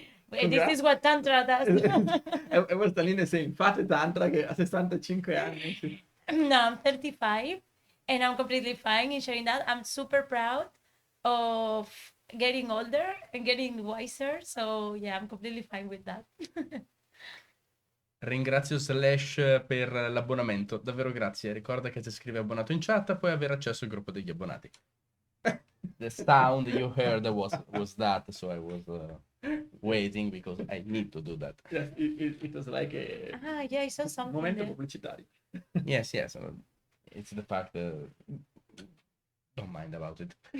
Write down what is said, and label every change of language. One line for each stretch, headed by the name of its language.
English: This is what Tantra does. I was telling the same.
Italian: Fate Tantra che a 65 anni. Sì.
English: No, I'm 35, and I'm completely fine in sharing that. I'm super proud of getting older and getting wiser. So yeah, I'm completely fine with that.
Italian: Ringrazio Slash per l'abbonamento, davvero grazie. Ricorda che se scrivi abbonato in chat puoi avere accesso al gruppo degli abbonati.
English: The sound you heard was that, so I was waiting because I need to do that. Yes, it was like a Yeah, I saw something
Italian: momento
English: there.
Italian: pubblicitario.
English: Yes, it's the fact don't mind about it.